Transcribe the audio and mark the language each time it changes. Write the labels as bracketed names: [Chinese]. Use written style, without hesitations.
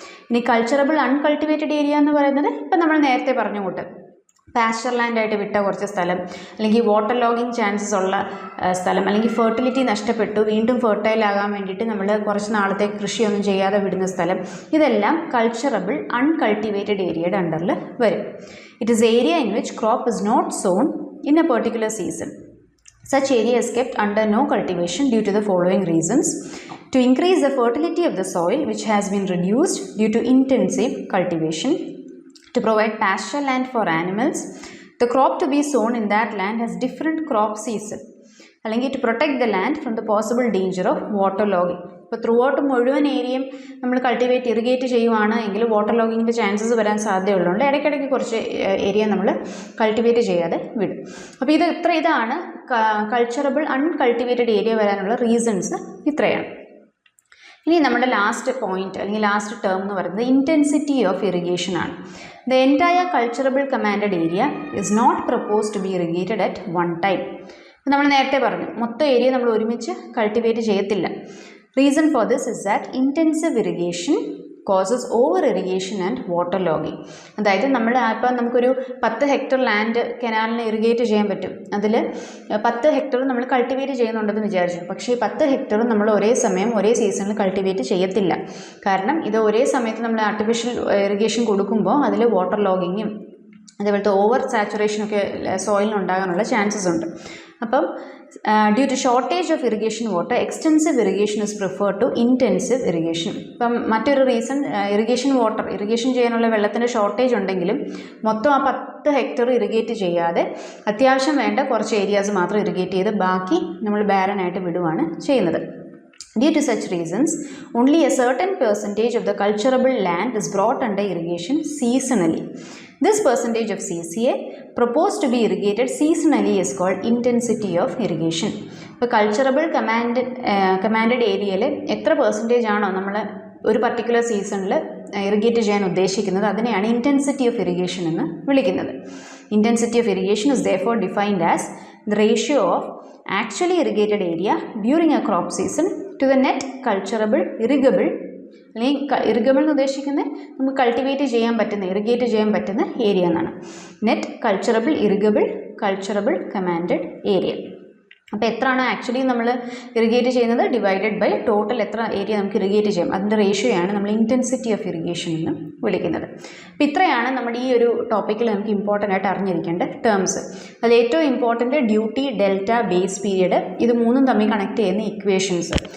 [Malayalam] ഇനി uncultivated area എന്ന് പറയുന്നത് ഇപ്പം നമ്മൾ നേരത്തെ പറഞ്ഞ കൂട്ട് പാസ്ചർ ലാൻഡായിട്ട് വിട്ട കുറച്ച് സ്ഥലം, അല്ലെങ്കിൽ വാട്ടർ ലോഗിങ് ചാൻസസ് ഉള്ള സ്ഥലം, അല്ലെങ്കിൽ ഫെർട്ടിലിറ്റി നഷ്ടപ്പെട്ടു വീണ്ടും ഫെർട്ടൈൽ ആകാൻ വേണ്ടിയിട്ട് നമ്മൾ കുറച്ച് നാളത്തേക്ക് കൃഷിയൊന്നും ചെയ്യാതെ വിടുന്ന സ്ഥലം, ഇതെല്ലാം അൺകൾട്ടിവേറ്റഡ് ഏരിയയുടെ അണ്ടറിൽ വരും. [English] It is area in which crop is not sown in a particular season. Such area is kept under no cultivation due to the following reasons: to increase the fertility of the soil, which has been reduced due to intensive cultivation, to provide pasture land for animals, the crop to be sown in that land has different crop season, അല്ലെങ്കിൽ to protect the land from the possible danger of water logging. [Malayalam] ഇപ്പോൾ through out മുഴുവൻ ഏരിയയും നമ്മൾ irrigate ചെയ്യുവാണ് എങ്കിൽ water ലോഗിങ്ങിൻ്റെ chances വരാൻ സാധ്യതയുള്ളതുകൊണ്ട് ഇടയ്ക്കിടയ്ക്ക് കുറച്ച് ഏരിയ നമ്മൾ കൾട്ടിവേറ്റ് ചെയ്യാതെ വിടും. അപ്പോൾ ഇതാണ് അൺകൾട്ടിവേറ്റഡ് ഏരിയ വരാനുള്ള റീസൺസ് ഇത്രയാണ്. ഇനി നമ്മുടെ ലാസ്റ്റ് പോയിന്റ് അല്ലെങ്കിൽ ലാസ്റ്റ് ടേം എന്ന് പറയുന്നത് ഇൻറ്റൻസിറ്റി ഓഫ് ഇറിഗേഷൻ ആണ്. [English] The entire cultivable commanded area is not proposed to be irrigated at one time. [Malayalam] നമ്മൾ നേരത്തെ പറഞ്ഞു മൊത്തം ഏരിയ നമ്മൾ ഒരുമിച്ച് കൾട്ടിവേറ്റ് ചെയ്യത്തില്ല. [English] Reason for this is that intensive irrigation causes over irrigation and water logging. [Malayalam] അതായത് ഇപ്പം നമുക്കൊരു 10 ഹെക്ടർ ലാൻഡ് കനാലിന് ഇറിഗേറ്റ് ചെയ്യാൻ പറ്റും. അതിൽ 10 ഹെക്ടർ നമ്മൾ കൾട്ടിവേറ്റ് ചെയ്യുന്നുണ്ടെന്ന് വിചാരിച്ചു. പക്ഷേ ഈ 10 ഹെക്ടർ നമ്മൾ ഒരേ സീസണിൽ കൾട്ടിവേറ്റ് ചെയ്യത്തില്ല. കാരണം ഇത് ഒരേ സമയത്ത് നമ്മൾ ആർട്ടിഫിഷ്യൽ ഇറിഗേഷൻ കൊടുക്കുമ്പോൾ അതിൽ വാട്ടർ ലോഗിങ്ങും അതേപോലത്തെ ഓവർ സാച്ചുറേഷനൊക്കെ സോയിലിനുണ്ടാകാനുള്ള ചാൻസസ് ഉണ്ട്. [English] അപ്പം due to shortage of irrigation water extensive irrigation is preferred to intensive irrigation. [Malayalam] ഇപ്പം മറ്റൊരു റീസൺ ഇറിഗേഷൻ ചെയ്യാനുള്ള വെള്ളത്തിൻ്റെ ഷോർട്ടേജ് ഉണ്ടെങ്കിലും മൊത്തം ആ 10 ഹെക്ടർ ഇറിഗേറ്റ് ചെയ്യാതെ അത്യാവശ്യം വേണ്ട കുറച്ച് ഏരിയാസ് മാത്രം ഇറിഗേറ്റ് ചെയ്ത് ബാക്കി നമ്മൾ ബാരനായിട്ട് വിടുവാണ് ചെയ്യുന്നത്. [English] Due to such reasons, only a certain percentage of the cultivable land is brought under irrigation seasonally. This percentage of CCA proposed to be irrigated seasonally is called intensity of irrigation. [Malayalam] ഇപ്പോൾ culturable commanded ഏരിയയിൽ എത്ര percentage ആണോ നമ്മൾ ഒരു particular സീസണിൽ irrigate ചെയ്യാൻ ഉദ്ദേശിക്കുന്നത് അതിനെയാണ് ഇൻറ്റൻസിറ്റി ഓഫ് ഇറിഗേഷൻ എന്ന് വിളിക്കുന്നത്. [English] intensity of irrigation is therefore defined as the ratio of actually irrigated area during a crop season to the net irrigable [Malayalam] അല്ലെങ്കിൽ ഇറിഗബിൾ എന്ന് ഉദ്ദേശിക്കുന്നത് നമുക്ക് ഇറിഗേറ്റ് ചെയ്യാൻ പറ്റുന്ന ഏരിയ എന്നാണ്. [English] Net irrigable commanded area. [Malayalam] അപ്പോൾ എത്രയാണ് ആക്ച്വലി നമ്മൾ ഇറിഗേറ്റ് ചെയ്യുന്നത് ഡിവൈഡഡ് ബൈ ടോട്ടൽ എത്ര ഏരിയ നമുക്ക് ഇറിഗേറ്റ് ചെയ്യാം, അതിൻ്റെ റേഷ്യോയാണ് നമ്മൾ ഇൻറ്റൻസിറ്റി ഓഫ് ഇറിഗേഷൻ എന്ന് വിളിക്കുന്നത്. അപ്പോൾ ഇത്രയാണ് നമ്മുടെ ഈ ഒരു ടോപ്പിക്കിൽ നമുക്ക് ഇമ്പോർട്ടൻ്റ് ആയിട്ട് അറിഞ്ഞിരിക്കേണ്ട ടേംസ്. അതിൽ ഏറ്റവും important duty, delta, base period, ഇത് മൂന്നും തമ്മിൽ കണക്ട് ചെയ്യുന്ന ഇക്വേഷൻസ്.